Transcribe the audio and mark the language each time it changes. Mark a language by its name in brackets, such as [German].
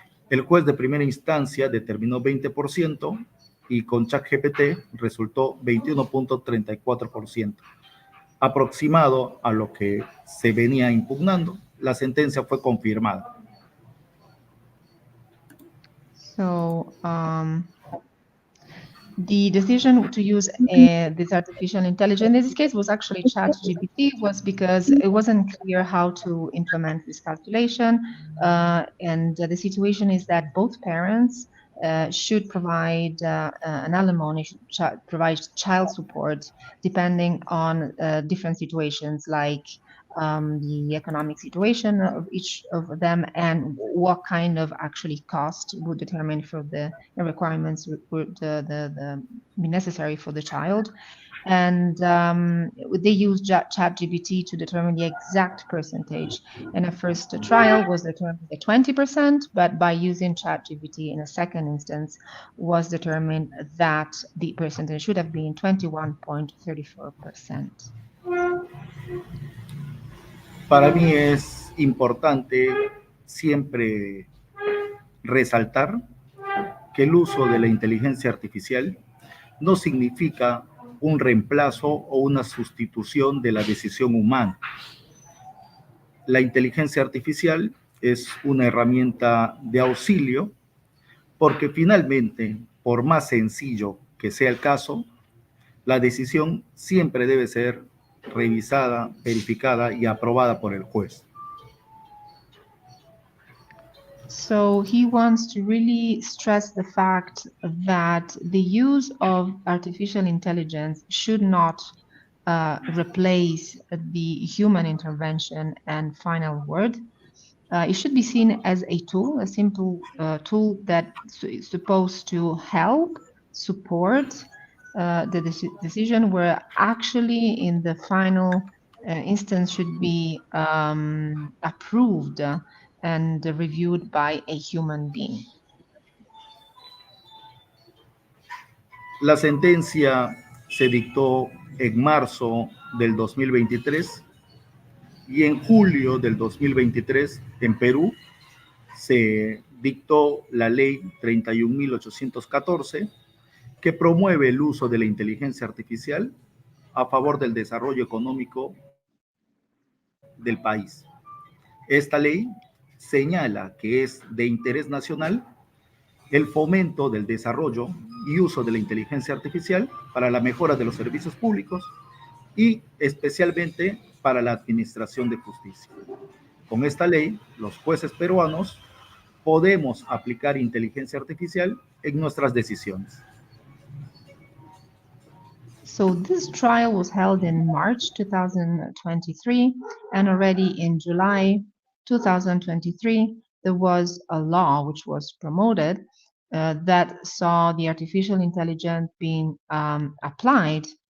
[Spanish] El juez de primera instancia determinó 20% y con ChatGPT resultó 21.34%. Aproximado a lo que se venía impugnando, la sentencia fue confirmada. [English] So the decision to use this artificial intelligence, in this case was actually ChatGPT, was because it wasn't clear how to implement this calculation. And the situation is that both parents should provide an alimony, provide child support, depending on different situations like the economic situation of each of them, and what kind of actually cost would determine for the requirements would be necessary for the child. And they used ChatGPT to determine the exact percentage. And a first trial was determined at 20%, but by using ChatGPT in a second instance was determined that the percentage should have been 21.34%. [Spanish] Para mí es importante siempre resaltar que el uso de la inteligencia artificial no significa un reemplazo o una sustitución de la decisión humana. La inteligencia artificial es una herramienta de auxilio porque finalmente, por más sencillo que sea el caso, la decisión siempre debe ser revisada, verificada y aprobada por el juez. [English] So he wants to really stress the fact that the use of artificial intelligence should not replace the human intervention and final word. It should be seen as a tool, a simple tool that is supposed to help, support the decision, where actually in the final instance should be approved and reviewed by a human being. [Spanish] La sentencia se dictó en marzo del 2023 y en julio del 2023 en Perú se dictó la ley 31.814 que promueve el uso de la inteligencia artificial a favor del desarrollo económico del país. Esta ley señala que es de interés nacional el fomento del desarrollo y uso de la inteligencia artificial para la mejora de los servicios públicos y especialmente para la administración de justicia. Con esta ley, los jueces peruanos podemos aplicar inteligencia artificial en nuestras decisiones. [English] So this trial was held in March 2023, and already in July 2023, there was a law which was promoted that saw the artificial intelligence being applied